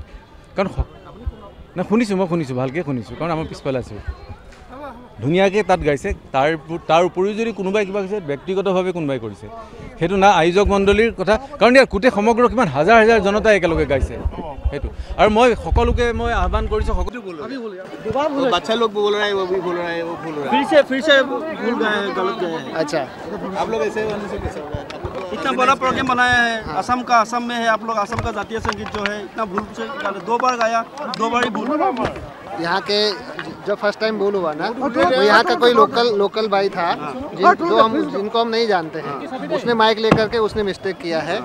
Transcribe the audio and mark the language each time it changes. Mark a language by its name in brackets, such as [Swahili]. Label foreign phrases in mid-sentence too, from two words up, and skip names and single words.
[Assamese] কাৰণ নাই শুনিছোঁ, মই শুনিছোঁ, ভালকৈ শুনিছোঁ, কাৰণ আমাৰ পিছফালে আছোঁ, ধুনীয়াকৈ তাত গাইছে। তাৰ উপৰিও যদি কোনোবাই কিবা কৈছে, ব্যক্তিগতভাৱে কোনোবাই কৰিছে, সেইটো না আয়োজক মণ্ডলীৰ কথা, কাৰণ ইয়াৰ গোটেই সমগ্ৰ কিমান হাজাৰ হাজাৰ জনতাই একেলগে গাইছে সেইটো। আৰু মই সকলোকে মই আহ্বান কৰিছোঁ, [Hindi] बच्चा लोग बोल रहा है, वो भी बोल रहा है, वो बोल रहा है, फिर से भूल गए, गलत गए। अच्छा, आप लोग ऐसे कैसे होगा? इतना बड़ा प्रोग्राम बनाया है, असम में है, आप लोग असम का जातीय संगीत जो है इतना भूल से 2 बार गाया, 2 बार ही भूल। यहाँ के जो फर्स्ट टाइम भूल हुआ ना, वो यहाँ का कोई लोकल भाई था जिनको हम नहीं जानते हैं, उसने माइक लेकर के उसने मिस्टेक किया है।